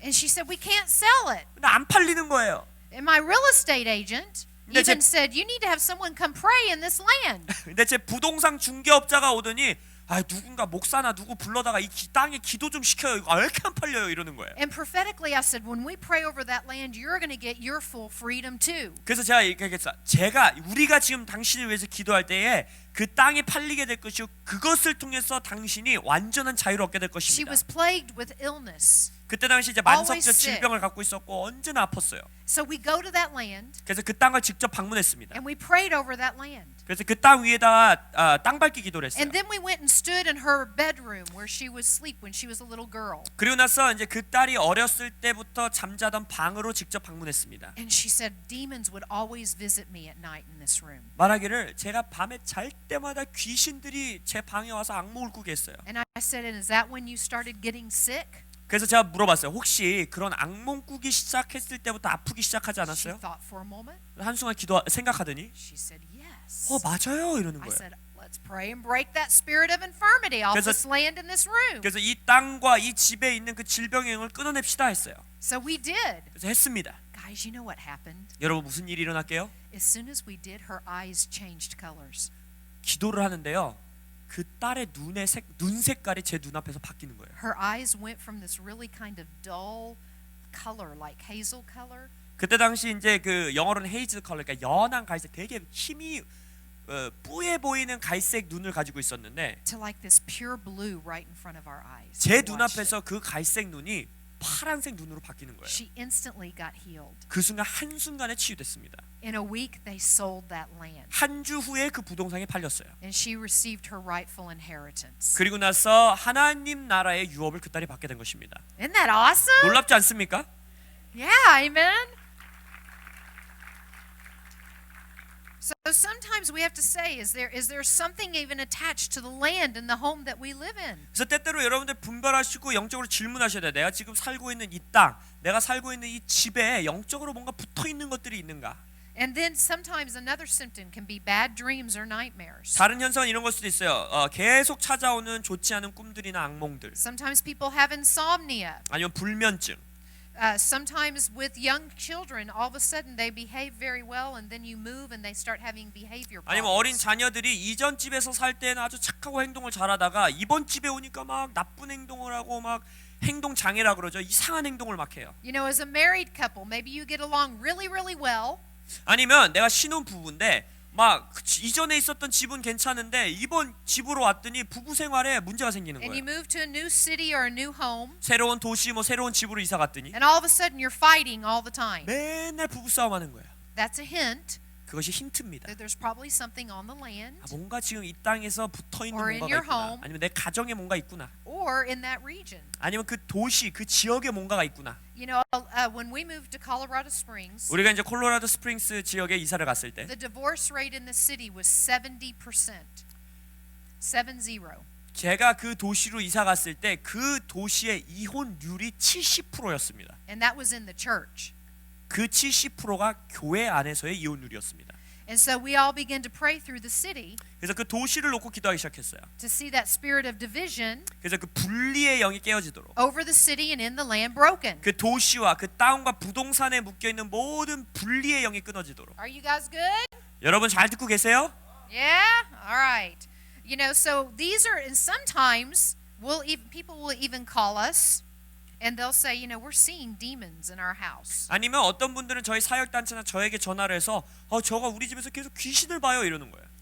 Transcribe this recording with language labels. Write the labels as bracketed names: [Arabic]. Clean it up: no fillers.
[English] And she said, we can't sell it. [Korean] 근데 안 팔리는 거예요. [English] And my real estate agent even said, you need to have someone come pray in this land. [Korean] 근데 제 부동산 중개업자가 오더니 누군가 목사나 누구 불러다가 이 땅에 기도 좀 시켜요. 이거 왜 이렇게 안 팔려요? 이러는 거예요. [English] And prophetically I said, when we pray over that land, you're going to get your full freedom too. [Korean] 그래서 제가 얘기했어요. 우리가 지금 당신을 위해서 기도할 때에 그 땅이 팔리게 될 것이고 그것을 통해서 당신이 완전한 자유를 얻게 될 [English] She [Korean] 것입니다. [English] was plagued with illness. [Korean] 그때 당시 이제 만성적 질병을 갖고 있었고 언제나 아팠어요. [English] So we go to that land [Korean] 그래서 그 땅을 직접 방문했습니다. [English] and we prayed over that land. [Korean] 그래서 그 땅 위에다가 땅 밟기 기도를 했어요. [English] And then we went and stood in her bedroom where she would sleep when she was a little girl. [Korean] 그리고 나서 이제 그 딸이 어렸을 때부터 잠자던 방으로 직접 방문했습니다. [English] And she said, demons would always visit me at night in this room. [Korean] 말하기를 제가 밤에 잘 때마다 귀신들이 제 방에 와서 악몽을 꾸게 했어요. [English] And I said, and is that when you started getting sick? [Korean] 그래서 제가 물어봤어요. 혹시 그런 악몽 꾸기 시작했을 때부터 아프기 시작하지 [English] She [Korean] 않았어요? [English] thought for a moment. [Korean] 한순간 생각하더니 [English] She said, yes. [Korean] 맞아요 이러는 [English] I [Korean] 거예요. [English] said, let's pray and break that spirit of infirmity off [Korean] 그래서- [English] this land in this room. [Korean] 그래서 이 땅과 이 집에 있는 그 질병의 영을 끊어냅시다 했어요. [English] So we did. [Korean] 그래서 했습니다. [English] Guys, you know what happened? [Korean] 여러분 무슨 일이 일어날게요? [English] As soon as we did, her eyes changed colors. [Korean] 기도를 하는데요. 그 딸의 눈 색깔이 제 눈앞에서 바뀌는 거예요. [English] Her eyes went from this really kind of dull color, like hazel color, [Korean] 그때 당시 이제 그 영어로는 헤이즐 컬러, 그러니까 연한 갈색, 되게 힘이 뿌예 보이는 갈색 눈을 가지고 있었는데 [English] to like this pure blue right in front of our eyes. [Korean] 제 [English] We watched it. [Korean] 눈앞에서 그 갈색 눈이 파란색 눈으로 바뀌는 거예요. [English] She instantly got healed. [Korean] 그 순간 한순간에 치유됐습니다. [English] In a week, they sold that land, [Korean] 한 주 후에 그 부동산이 팔렸어요. [English] and she received her rightful inheritance. [Korean] 그리고 나서 하나님 나라의 유업을 그 딸이 받게 된 것입니다. [English] Isn't that awesome? [Korean] 놀랍지 않습니까? [English] Yeah, amen. So sometimes we have to say, is there something even attached to the land and the home that we live in? [Korean] 그래서 때때로 여러분들 분별하시고 영적으로 질문하셔야 돼요. 내가 지금 살고 있는 이 땅, 내가 살고 있는 이 집에 영적으로 뭔가 붙어 있는 것들이 있는가? [English] And then sometimes another symptom can be bad dreams or nightmares. [Korean] 다른 현상은 이런 걸 수도 있어요. 계속 찾아오는 좋지 않은 꿈들이나 악몽들, [English] Sometimes people have insomnia. [Korean] 아니면 불면증. [English] Sometimes with young children, all of a sudden they behave very well, and then you move and they start having behavior [Korean] 아니면 어린 [English] problems. [Korean] 자녀들이 이전 집에서 살 때는 아주 착하고 행동을 잘하다가 이번 집에 오니까 막 나쁜 행동을 하고 막 행동 장애라 그러죠. 이상한 행동을 막 해요. [English] You know, as a married couple, maybe you get along really, really well, [Korean] 아니면 내가 신혼 부부인데 막 이전에 있었던 집은 괜찮은데 이번 집으로 왔더니 부부 생활에 문제가 생기는 [English] and you [Korean] 거예요. [English] move to a new city or a new home, [Korean] 새로운 도시 뭐 새로운 집으로 이사 갔더니 [English] and all of a sudden you're fighting all the time. [Korean] 맨날 부부 싸움하는 거예요. [English] That's a hint [Korean] 그것이 힌트입니다. [English] that there's probably something on the land [Korean] 뭔가 지금 이 땅에서 붙어 있는 [English] or in [Korean] 뭔가가 [English] your [Korean] 있구나. [English] home. [Korean] 아니면 내 가정에 뭔가 있구나. [English] or in that region. [Korean] 아니면 그 도시, 그 지역에 뭔가가 있구나. [English] You know, when we moved to Colorado Springs, [Korean] 우리가 이제 콜로라도 스프링스 지역에 이사를 갔을 때 [English] the divorce rate in the city was 70%. [Korean] 70. 제가 그 도시로 이사 갔을 때 그 도시의 이혼율이 70%였습니다. [English] And that was in the church. [Korean] 그 70%가 교회 안에서의 이혼율이었습니다. [English] And so we all began to pray through the city [Korean] 그래서 그 도시를 놓고 기도하기 시작했어요. [English] to see that spirit of division [Korean] 그래서 그 분리의 영이 깨어지도록 [English] over the city and in the land broken. [Korean] 그 도시와 그 땅과 부동산에 묶여 있는 모든 분리의 영이 끊어지도록. [English] Are you guys good? [Korean] 여러분 잘 듣고 계세요? [English] Yeah? All right. You know, so these are, and sometimes people will even call us and they'll say, you know, we're seeing demons in our house. [Korean] 아니면 어떤 분들은 저희 사역단체나 저에게 전화를 해서 저가 우리 집에서 계속 귀신을 봐요 이러는 거예요.